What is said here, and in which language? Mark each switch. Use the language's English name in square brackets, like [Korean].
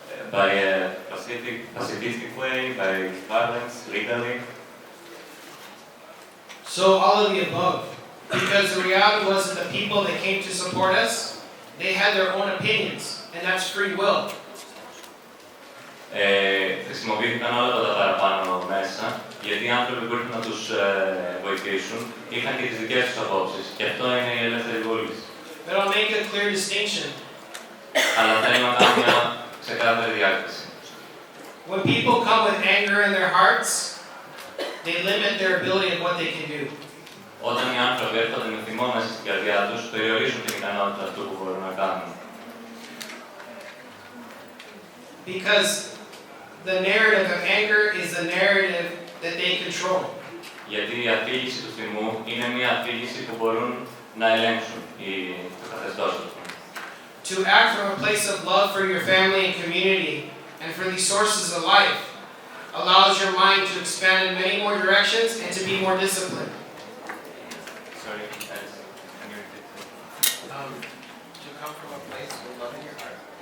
[English] By a pacifistic way, by violence, legally? So all of the above. Because the reality was that the people that came to support us, they had their own opinions, and that's free will. [Greek] Χρησιμοποιήθηκαν όλα τα παραπάνω μέσα, γιατί οι άνθρωποι που ήρθαν να τους βοηθήσουν είχαν και τις δικές τους απόψεις, και αυτό είναι η ελεύθερη βούληση. [English] But I'll make a clear distinction. [Greek] Αλλά θέλω να κάνω μια ξεκάθαρη διάκριση. [English] When people come with anger in their hearts, they limit their ability of what they can do. [Greek] Όταν οι άνθρωποι έρχονται με θυμό μέσα στην καρδιά τους, περιορίζουν την ικανότητα αυτού που μπορούν να κάνουν. [English] Because the narrative of anger is the narrative that they control. [Greek] Γιατί η αφήγηση του θυμού είναι μια αφήγηση που μπορούν να ελέγξουν το καθεστώς τους. [English] To act from a place of love for your family and community and for these sources of life allows your mind to expand in many more directions and to be more disciplined. Sorry, can you repeat? To come from a place of love in your heart.